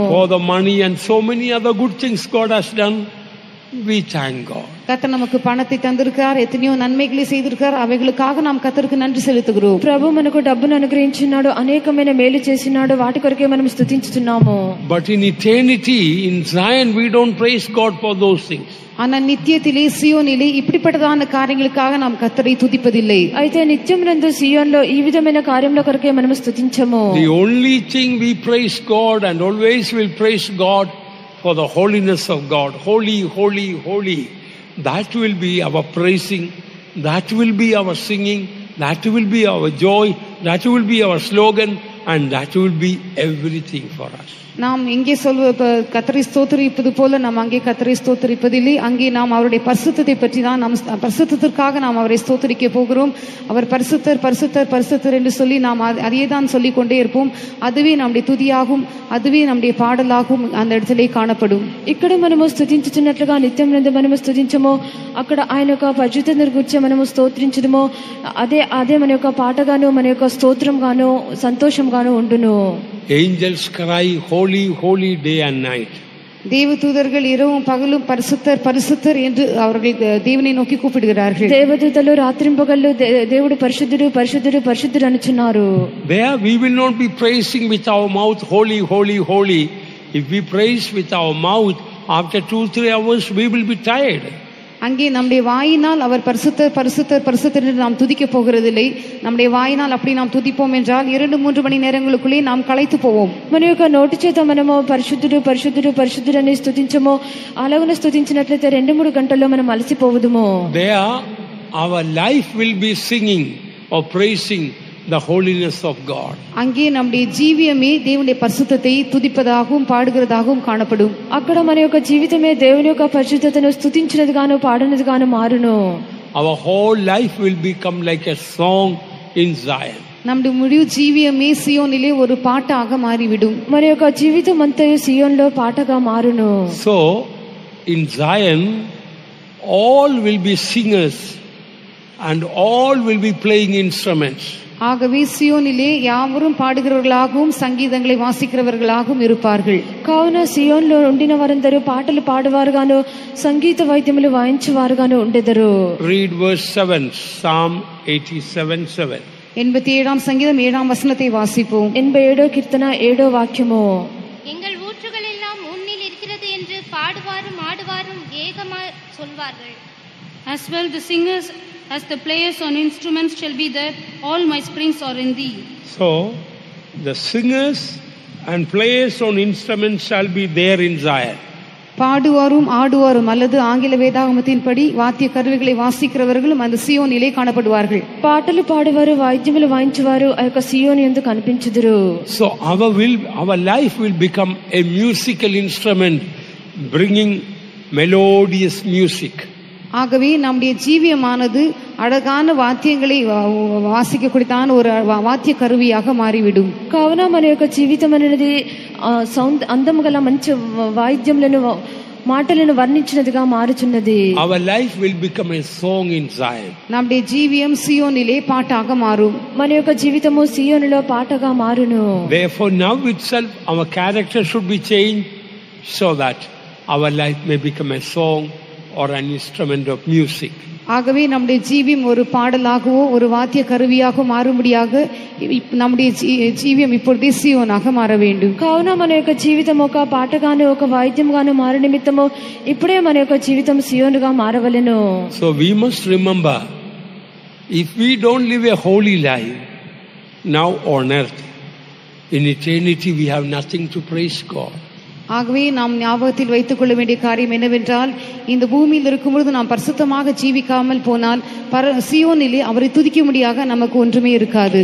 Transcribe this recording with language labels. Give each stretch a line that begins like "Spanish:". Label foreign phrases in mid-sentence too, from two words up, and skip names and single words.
English: For the money and so many other good things God has done, we thank God.
Tamil: கர்த்தர் நமக்கு பணத்தை தந்திருக்கிறார், எத்தனையோ நன்மைகளை செய்திருக்கிறார், அவைகளுக்காக நாம் கர்த்தருக்கு நன்றி செலுத்துகிறோம்.
Telugu: ప్రభు మనకు డబ్బును అనుగ్రహించినాడు, అనేకమైన మేలు చేసినాడు, వాటి కొరకే మనం స్తుతించుచున్నాము.
English: But in eternity in Zion we don't praise God for those things.
Tamil: ஆனால் நித்தியத்திலே சியோனிலே இப்படிப்பட்டதான காரியங்களுக்காக நாம் கர்த்தரை துதிப்பதில்லை.
Telugu: అయితే నిత్యమునందు సియోన్లో ఈ విధమైన కార్యముల కొరకే మనం స్తుతించము.
English: The only thing we praise God and always will praise God for the holiness of God. Holy, holy, holy. That will be our praising. That will be our singing. That will be our joy. That will be our slogan. And that will be everything for us.
Tamil: நாம் இங்கே கர்த்தரை ஸ்தோத்திரிப்பது போல நாம் அங்கே கர்த்தரை ஸ்தோத்திரிப்பதில்லை. அங்கே நாம் அவருடைய பரிசுத்தத்தை பற்றி தான் நாம் பரிசுத்தத்திற்காக நாம் அவரை ஸ்தோத்திரிக்க போகிறோம். அவர் பரிசுத்தர் பரிசுத்தர் பரிசுத்தர் என்று சொல்லி நாம் அதையே தான் சொல்லிக் கொண்டே இருப்போம். அதுவே நம்முடைய துதியாகும், அதுவே நம்முடைய பாடலாகும் அந்த இடத்திலே காணப்படும்.
Telugu: ఇక్కడ మనము స్తుతించుచున్నట్లుగా నిత్యం నందు మనము స్తుతించము, అక్కడ ఆయన యొక్క పరిశుద్ధతను గురించి మనము స్తోత్రించుదుము. అదే మన యొక్క పాటగాను మన యొక్క స్తోత్రం గాను సంతోషంగాను ఉండును.
English: Angels cry holy, holy day and night.
Tamil: தேவதூதர்கள் இரவும் பகலும் பரிசுத்தர் பரிசுத்தர் என்று அவர்கள் தேவனை நோக்கி கூப்பிடுகிறார்கள்.
Telugu: దేవదూతలు రాత్రింపగళ్ళు దేవుడు పరిశుద్ధుడు పరిశుద్ధుడు పరిశుద్ధుడు అనుచున్నారు.
English: There we will not be praising with our mouth holy, holy, holy. If we praise with our mouth, after 2-3 hours we will be tired.
Tamil: அங்கே நம்முடைய வாயினால் அவர் பரிசுத்தர் பரிசுத்தர் பரிசுத்தர் என்று நாம் துதிக்க போகிறதில்லை. நம்முடைய வாயினால் அப்படி நாம் துதிப்போம் என்றால் 2-3 மணி நேரங்களுக்குள்ளே நாம் களைத்து போவோம்.
Telugu: మన యొక్క నోటి చేత మనము పరిశుద్ధుడు పరిశుద్ధుడు పరిశుద్ధుడు అని స్తుతించము. అలాగనే స్తుతించినట్లయితే 2-3 గంటల్లో మనం అలసిపోవుదుము.
English: There our life will be singing or praising the holiness of God.
Tamil: அங்கே நம்முடைய ஜீவியமே தேவனுடைய பரிசுத்தத்தை துதிப்பதாகவும் பாடுகிறதாகவும் காணப்படும்.
Telugu: అక్కడ మన యొక్క జీవితమే దేవుని యొక్క పరిశుద్ధతను స్తుతించినదిగాను పాడినదిగాను మారును.
English: Our whole life will become like a song in Zion.
Tamil: நம்முடைய முழு ஜீவியமே சியோனிலே ஒரு பாட்டாக மாறிவிடும்.
Telugu: మన యొక్క జీవితం అంతయు సియోన్లో పాటగా మారును.
English: So in Zion all will be singers and all will be playing instruments.
Tamil: ஆகவே சியோனிலே யாவரும் பாடுகிறவர்களாகவும் சங்கீதங்களை வாசிக்கிறவர்களாகவும் இருப்பார்கள்.
Telugu: కావున సియోన్లో ఉండిన వారందరూ పాటలు పాడువారుగాను సంగీత వాయిద్యములు వాయించువారుగాను ఉండెదరు.
English: Read verse 7, Psalm 87:7.
Tamil: 87ஆம் சங்கீதம் 7ஆம் வசனத்தை வாசிப்போம்.
Telugu: 87 కీర్తన 7వ వాక్యము.
Tamil: எங்கள் ஊற்றுகள் எல்லாம் உன்னில் இருக்கிறது என்று பாடுவாரும் ஆடுவாரும் ஏகமாய் சொல்வார்கள்.
English: As well the singers as the players on instruments shall be there, all my springs are in thee. So, the singers and players on instruments shall be there in Zion.
Tamil: பாடுவாரும் ஆடுவாரும் அல்லது ஆங்கில வேதாகமத்தின்படி வாத்திய கருவிகளை வாசிக்கிறவர்களும் அந்த சியோனிலே காணப்படுவார்கள்.
Telugu: పాటలు పాడువారు వాయిద్యములు వాయించువారు ఆ యొక్క సియోను యందు కనిపించుదురు.
English: So our life will become a musical instrument bringing melodious music.
Tamil: ஆகவே நம்முடைய ஜீவியமானது அழகான வாத்தியங்களை வாசிக்கக்கூடியதான ஒரு வாத்திய கருவியாக மாறிவிடும்.
Telugu: కావున మన యొక్క జీవితం అనేది అందము గల మంచి వాయిద్యములను మాటలను వర్ణించినదిగా మారుచున్నది.
English: Our life will become a song in Zion.
Tamil: நம்முடைய ஜீவியம் சியோனிலே பாட்டாக மாறும்.
Telugu: మన యొక్క జీవితము సియోనులో పాటగా మారును.
English: Therefore now itself our character should be changed so that our life may become a song or an instrument of music.
Tamil: ஆகவே நம்முடைய ஜீவியம் ஒரு பாடலாகவோ ஒரு வாத்திய கருவியாக மாறும்படியாக நம்முடைய ஜீவியம் இப்பொழுதே சியோனாக மாற வேண்டும்.
Telugu: కావున మన యొక్క జీవితం ఒక పాటగాను ఒక వాయిద్యంగాను మారు నిమిత్తము ఇప్పుడే మన యొక్క జీవితం సియోనుగా మారవలెను.
English: So we must remember, if we don't live a holy life now on earth, in eternity we have nothing to praise God.
Tamil: ஆகவே நாம் ஞாபகத்தில் வைத்துக் கொள்ள வேண்டிய காரியம் என்னவென்றால், இந்த பூமியில் இருக்கும்பொழுது நாம் பரிசுத்தமாக ஜீவிக்காமல் போனால் சியோனிலே அவரை துதிக்க முடியாக நமக்கு ஒன்றுமே இருக்காது.